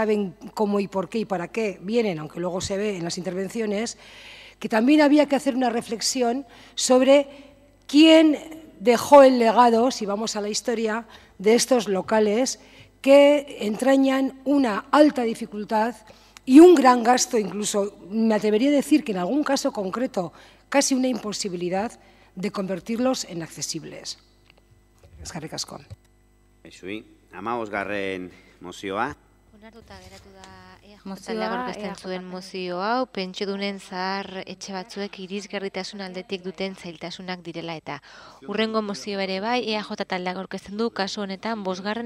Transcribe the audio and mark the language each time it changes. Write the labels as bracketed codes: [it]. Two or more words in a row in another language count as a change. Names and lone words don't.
[es] saben cómo y por qué y para qué vienen, aunque luego se ve en las intervenciones, que también había que hacer una reflexión sobre quién dejó el legado, si vamos a la historia, de estos locales que entrañan una alta dificultad y un gran gasto, incluso me atrevería a decir que en algún caso concreto casi una imposibilidad de convertirlos en accesibles. [eu] Eskerrik asko. Zui, 15. mozioa. Onartuta geratu da taldeak aurkezten zuen mozio hau, pentsiodunen zahar etxe batzuek irisgarritasun aldetik duten zailtasunak direla eta. Hurrengo mozio ere bai, EAJ taldeak aurkezten du kasu honetan 5.